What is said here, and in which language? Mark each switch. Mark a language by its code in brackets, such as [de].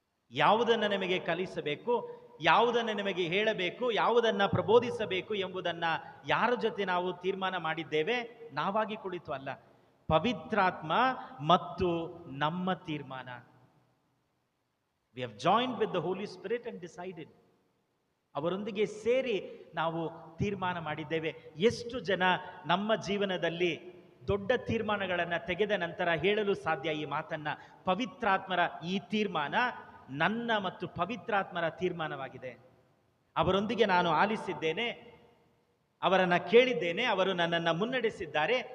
[kn] ಯಾವುದನ್ನು ನಿಮಗೆ ಕಲಿಸಬೇಕು, ಯಾವುದನ್ನು ನಿಮಗೆ ಹೇಳಬೇಕು, ಯಾವುದನ್ನ ಪ್ರಬೋಧಿಸಬೇಕು ಎಂಬುದನ್ನ ಯಾರ ಜೊತೆ ನಾವು ತೀರ್ಮಾನ ಮಾಡಿದ್ದೇವೆ? ನಾವಾಗಿ ಕುಳಿತು ಅಲ್ಲ, ಪವಿತ್ರಾತ್ಮ ಮತ್ತು ನಮ್ಮ ತೀರ್ಮಾನ. [en] We have joined with the Holy Spirit and decided. [kn] ಅವರೊಂದಿಗೆ ಸೇರಿ ನಾವು ತೀರ್ಮಾನ ಮಾಡಿದ್ದೇವೆ. ಎಷ್ಟು ಜನ ನಮ್ಮ ಜೀವನದಲ್ಲಿ ದೊಡ್ಡ ತೀರ್ಮಾನಗಳನ್ನು ತೆಗೆದ ನಂತರ ಹೇಳಲು ಸಾಧ್ಯ ಈ ಮಾತನ್ನ? ಪವಿತ್ರಾತ್ಮರ ಈ ತೀರ್ಮಾನ ನನ್ನ ಮತ್ತು ಪವಿತ್ರಾತ್ಮರ ತೀರ್ಮಾನವಾಗಿದೆ. ಅವರೊಂದಿಗೆ ನಾನು ಆಲಿಸಿದ್ದೇನೆ, ಅವರನ್ನ ಕೇಳಿದ್ದೇನೆ, ಅವರು ನನ್ನನ್ನು ಮುನ್ನಡೆಸಿದ್ದಾರೆ.